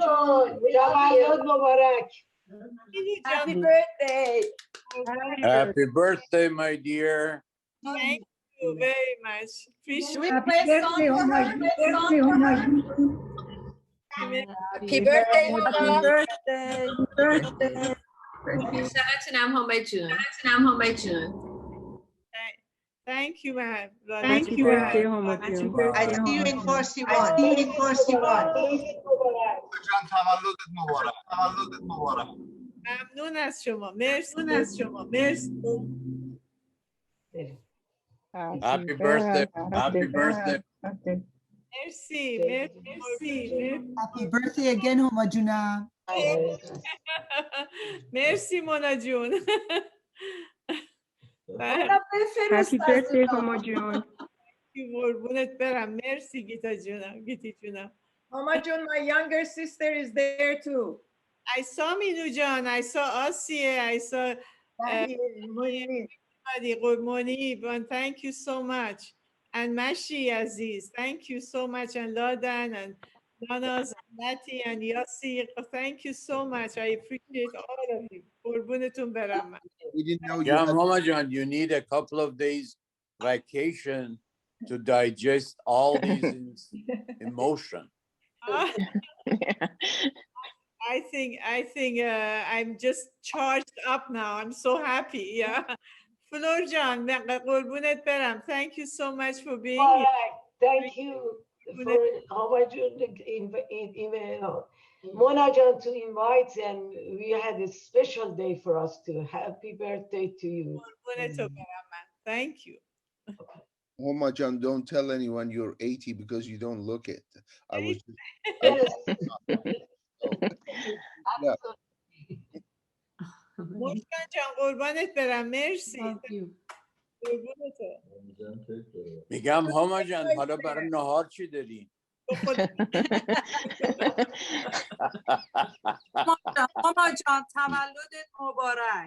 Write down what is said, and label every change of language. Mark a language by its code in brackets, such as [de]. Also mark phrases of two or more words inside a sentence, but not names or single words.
[en] Jun. We love you. Happy birthday. Happy birthday, my dear. Thank you very much. Appreciate Happy birthday, Homa Jan. Happy birthday, Homa. Birthday. Birthday. [fa] شبتونم همه جون. [en] Thank you, ma'am. Thank you, birthday, Homa Jan. I see you in Farsi one. I see you in Farsi one. [fa] تولدت مبارک. تولدت مبارک. ممنون از شما. مرسی. [en] Happy birthday. Happy birthday. [fa] مرسی. [en] Happy birthday again, Homa Juna. [fa] مرسی مونا جون. [en] Happy birthday, Homa Jan. [fa] قربونت برم. مرسی گیتی جونم. [en] Homa Jun, my younger sister is there too. I saw Minu John. I saw Asiye. I saw Moni. Thank you so much. And Mashi Aziz. Thank you so much. And Ladan and Nanas and Nati and Yassi. Thank you so much. I appreciate all of you. [fa] قربونتون برم. [en] We didn't know you. Mama John, you need a couple of days vacation to digest all these emotions. I think I'm just charged up now. I'm so happy. Yeah. Flor John, [fa] قربونت برم. [en] Thank you so much for being here. Thank you for Homa Jun, Mona Jan to invite, and we had a special day for us too. Happy birthday to you. Thank you. Homa Jan, don't tell anyone you're 80 because you don't look it. I was just, Yes. yeah. [fa] مشکان جان قربانت برم. مرسی. میگم هما جان حالا برای نهار چی داری؟ هما جان تولدت مبارک.